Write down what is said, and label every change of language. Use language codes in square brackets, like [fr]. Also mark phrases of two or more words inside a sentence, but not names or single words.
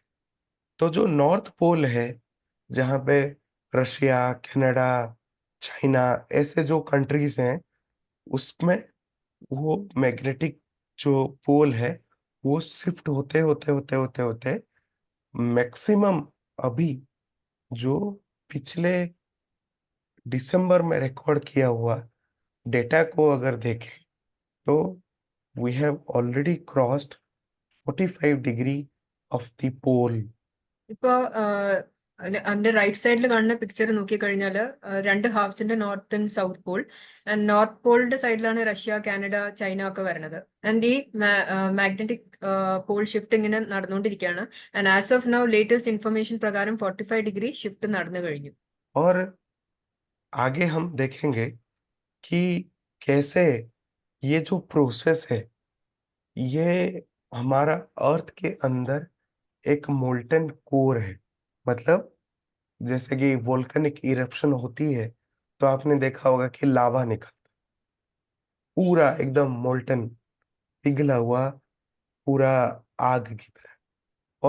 [hi] तो जो [en] North Pole [hi] है जहाँ पे रशिया, कनाडा, चाइना, ऐसे जो कंट्रीज हैं उसमें वो मैग्नेटिक जो पोल है वो शिफ्ट होते होते होते होते होते मैक्सिमम अभी जो पिछले दिसंबर में रिकॉर्ड किया हुआ डेटा को अगर देखें तो [en] we have already crossed 45 degree of the pole. [ml] ഇപ്പൊ അതിന്റെ [en] right side [ml] കാണുന്ന പിക്ചർ നോക്കിക്കഴിഞ്ഞാല് രണ്ട് ഹാഫ്സിന്റെ [en] north and south pole. and North Pole [ml] സൈഡിലാണ് റഷ്യ, കാനഡ, ചൈന ഒക്കെ വരുന്നത്. ആൻഡ് ഈ [en] magnetic pole shift [ml] ഇങ്ങനെ നടന്നുകൊണ്ടിരിക്കുകയാണ്. [en] and as of now latest information [ml] പ്രകാരം 45 [en] degree shift [ml] നടന്നു കഴിഞ്ഞു. [hi] और आगे हम देखेंगे कि कैसे ये जो प्रोसेस है ये हमारा अर्थ के अंदर एक [en] molten core [hi] है। मतलब जैसे कि [en] volcanic eruption [hi] होती है तो आपने देखा होगा कि लावा निकलता पूरा एकदम मोल्टन पिघला हुआ पूरा आग की तरह।